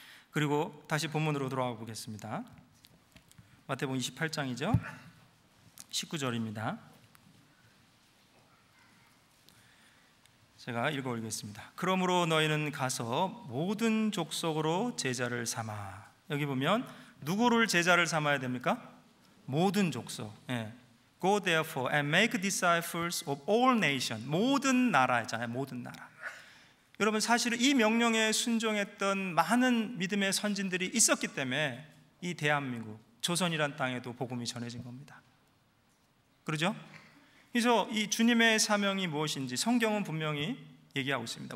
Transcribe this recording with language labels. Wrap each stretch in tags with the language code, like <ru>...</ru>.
<ko>그리고 다시 본문으로 돌아가 보겠습니다. 마태복음 28장이죠 19절입니다 제가 읽어보겠습니다. 그러므로 너희는 가서 모든 족속으로 제자를 삼아. 여기 보면 누구를 제자를 삼아야 됩니까? 모든 족속.</ko> <en>Go therefore and make disciples of all nations.</en> <ko>모든 나라잖아요. 모든 나라. 여러분, 사실은 이 명령에 순종했던 많은 믿음의 선진들이 있었기 때문에 이 대한민국, 조선이란 땅에도 복음이 전해진 겁니다. 그러죠? 그래서 이 주님의 사명이 무엇인지 성경은 분명히 얘기하고 있습니다.</ko>